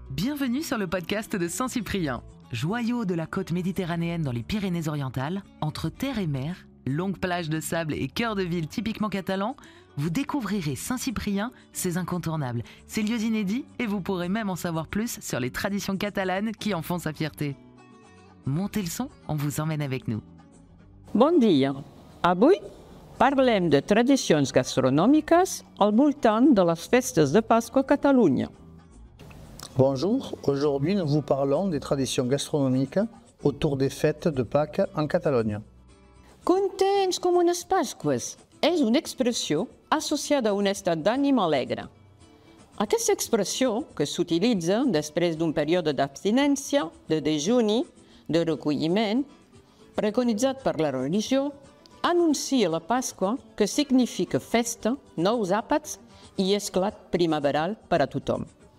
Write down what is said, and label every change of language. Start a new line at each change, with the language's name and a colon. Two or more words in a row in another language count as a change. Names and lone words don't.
French: Bienvenue sur le podcast de Saint-Cyprien. Joyau de la côte méditerranéenne dans les Pyrénées-Orientales, entre terre et mer, longues plages de sable et cœur de ville typiquement catalan, vous découvrirez Saint-Cyprien, ses incontournables, ses lieux inédits et vous pourrez même en savoir plus sur les traditions catalanes qui en font sa fierté. Montez le son, on vous emmène avec nous.
Catalan: Bon dia. Avui parlem de tradicions gastronòmiques al voltant de les festes de Pasqua a Catalunya.
French: Bonjour, aujourd'hui nous vous parlons des traditions gastronomiques autour des fêtes de Pâques en Catalogne.
Catalan: Contents com unes Pasques és una expressió associada a un estat d'ànim alegre. Aquesta expressió, que s'utilitza després d'un període d'abstinència, de dejuni, de recolliment, preconitzat per la religió, anuncia la Pasqua, que significa festa, nous àpats i esclat primaveral per a tothom.